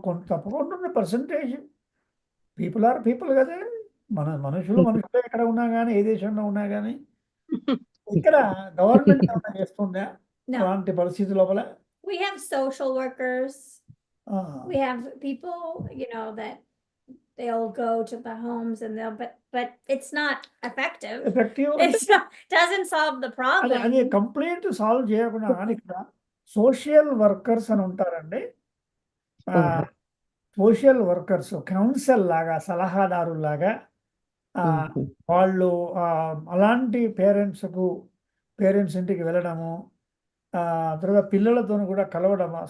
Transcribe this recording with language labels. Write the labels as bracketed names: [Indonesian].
[Telugu] తప్పకుండా ఉన్న percentage [English] people are people [Telugu] కదా. మనుషులు ఎక్కడ ఉన్నా కానీ, ఏ దేశంలో ఉన్నా కానీ. ఇక్కడ గవర్నమెంట్ ఏమైనా చేస్తుందా అలాంటి పరిస్థితి లోపల? [English] We have social workers. We have people, that they'll go to the homes and but it's not effective. Doesn't solve the problem. [Telugu] అది కంప్లీట్ సాల్వ్ చేయకుండా కానీ ఇక్కడ సోషల్ వర్కర్స్ అని ఉంటారండి. సోషల్ వర్కర్స్ కౌన్సిల్ లాగా, సలహాదారు లాగా వాళ్ళు అలాంటి పేరెంట్స్ ఇంటికి వెళ్ళడము, తర్వాత పిల్లలతో కూడా కలవడము.